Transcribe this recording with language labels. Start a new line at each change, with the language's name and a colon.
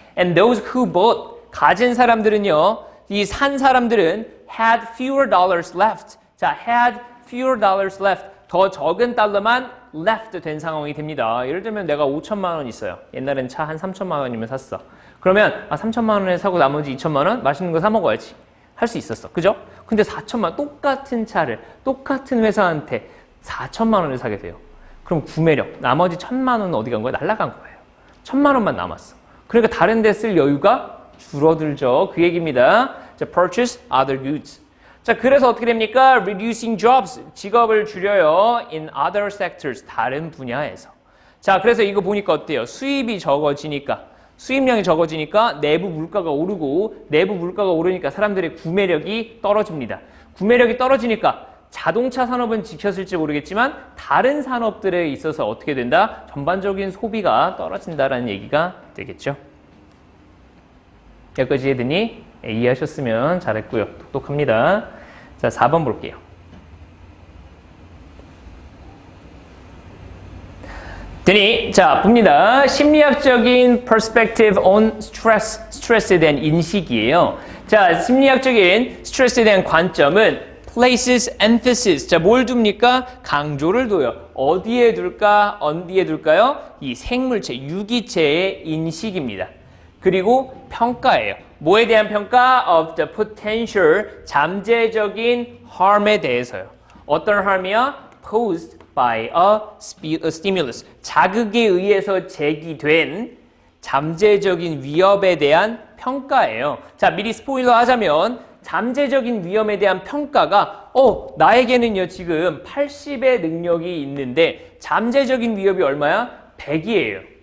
English: And those who bought
Korean: 가진 사람들은요, 이 산 사람들은
English: had fewer dollars left. 자, had fewer dollars left.
Korean: 더 적은 달러만 left 된 상황이 됩니다. 예를 들면 내가 5천만 원 있어요. 옛날엔 차 한 3천만 원이면 샀어. 그러면 3천만 원에 사고 나머지 2천만 원 맛있는 거 사 먹어야지. 할 수 있었어. 그죠? 근데 4천만 똑같은 차를 똑같은 회사한테 4천만 원을 사게 돼요. 그럼 구매력 나머지 1,000만 원은 어디 간 거야? 날아간 거예요. 1,000만 원만 남았어. 그러니까 다른 데 쓸 여유가 줄어들죠. 그 얘기입니다. 자,
English: purchase other goods.
Korean: 자, 그래서 어떻게 됩니까?
English: reducing jobs,
Korean: 직업을 줄여요.
English: in other sectors,
Korean: 다른 분야에서. 자, 그래서 이거 보니까 어때요? 수입이 적어지니까, 수입량이 적어지니까 내부 물가가 오르고, 내부 물가가 오르니까 사람들의 구매력이 떨어집니다. 구매력이 떨어지니까 자동차 산업은 지켰을지 모르겠지만 다른 산업들에 있어서 어떻게 된다? 전반적인 소비가 떨어진다라는 얘기가 되겠죠. 여기까지 했더니 이해하셨으면 잘했고요. 똑똑합니다. 자, 4번 볼게요. 자, 봅니다. 심리학적인
English: perspective on stress,
Korean: 스트레스에 대한 인식이에요. 자, 심리학적인 스트레스에 대한 관점은
English: places emphasis.
Korean: 자, 뭘 둡니까? 강조를 둬요. 어디에 둘까? 어디에 둘까요? 이 생물체, 유기체의 인식입니다. 그리고 평가예요. 뭐에 대한 평가?
English: Of the potential,
Korean: 잠재적인
English: harm에 대해서요.
Korean: 어떤 harm이야?
English: Posed by a stimulus.
Korean: 자극에 의해서 제기된 잠재적인 위협에 대한 평가예요. 자, 미리 스포일러 하자면 잠재적인 위험에 대한 평가가 나에게는요 지금 80의 능력이 있는데 잠재적인 위협이 얼마야? 100이에요.